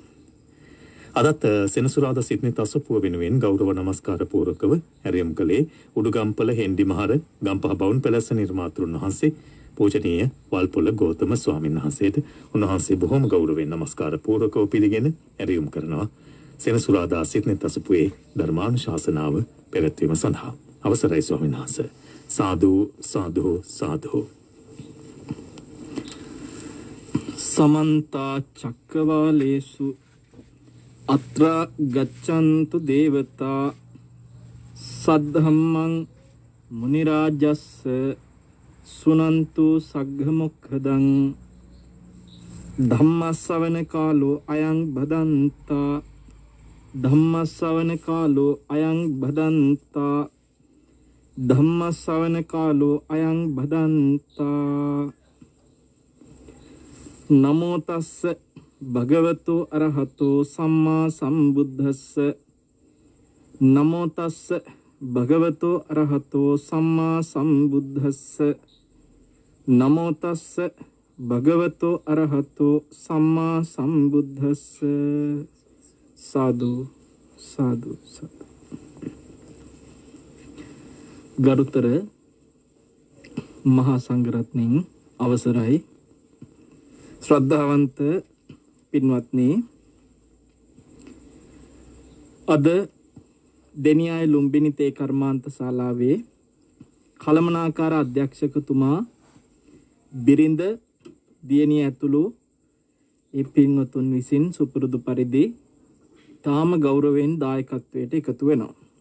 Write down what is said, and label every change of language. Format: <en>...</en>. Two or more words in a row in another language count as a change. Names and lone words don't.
<si>අදත් සෙනසුරාදා සිටින තසපුව වෙනුවෙන් ගෞරව නමස්කාර පූර්වකව ඇරයුම් කළේ උඩුගම්පල හෙන්ඩි මහර ගම්පහ බවුන් පැලැස්ස නිර්මාතෘන් වහන්සේ පූජනීය වල්පොළ ගෞතම ස්වාමීන් වහන්සේට උන්වහන්සේ බොහොම ගෞරවයෙන් නමස්කාර පූර්වකව පිළිගෙන ඇරයුම් කරනවා. සෙනසුරාදා සිටින තසපුවේ ධර්මානුශාසනාව පැවැත්වීම සඳහා අවසරයි ස්වාමීන් වහන්සේ. සාදු සාදු සාදු.</si> <pi>समन्ता चक्रवालेषु अत्र गच्छन्तु देवता सद्धम्मं मुनिराजस्स सुनन्तु सग्गमुखदं धम्मश्रवण कालो अयं भदन्ता धम्मश्रवण कालो अयं भदन्ता धम्मश्रवण कालो अयं भदन्ता नमो तस्स भगवतो अरहतो सम्मा सम्बुद्धस्स नमो तस्स भगवतो अरहतो सम्मा सम्बुद्धस्स नमो तस्स भगवतो अरहतो सम्मा सम्बुद्धस्स साधु साधु साधु.</pi> <si>ගරුතර මහා සංඝරත්නයන් අවසරයි. ශ්‍රද්ධාවන්ත පින්වත්නි, අද දෙනියාය ලුම්බිනි තේ කර්මාන්ත ශාලාවේ කළමනාකාර අධ්‍යක්ෂකතුමා බිරිඳ දියණිය ඇතුළු ඒ පින්වතුන් විසින් සුපුරුදු පරිදි තාම ගෞරවයෙන් දායකත්වයට එකතු වෙනවා.</si>